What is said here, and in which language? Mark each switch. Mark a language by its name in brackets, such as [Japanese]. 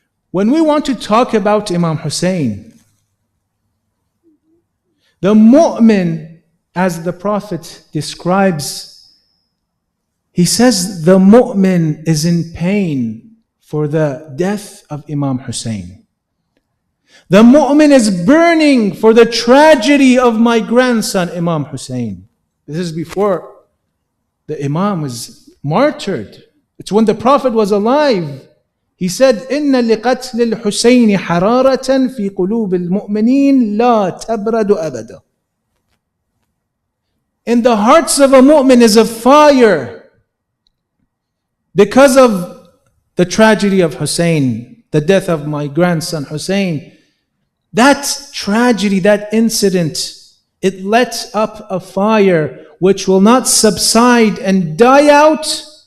[English] When we want to talk about Imam Hussein, the mu'min, as the Prophet describes, he says the mu'min is in pain for the death of Imam Hussein. The mu'min is burning for the tragedy of my grandson, Imam Hussein. This is before the Imam was martyred. It's when the Prophet was alive. He said, [Arabic] إِنَّ لِقَتْلِ الْحُسَيْنِ حَرَارَةً فِي قُلُوبِ الْمُؤْمِنِينَ لَا تَبْرَدُ أَبَدًا. [English] In the hearts of a mu'min is a fire because of the tragedy of Hussein, the death of my grandson Hussein. That tragedy, that incident, it let up a fire which will not subside and die out.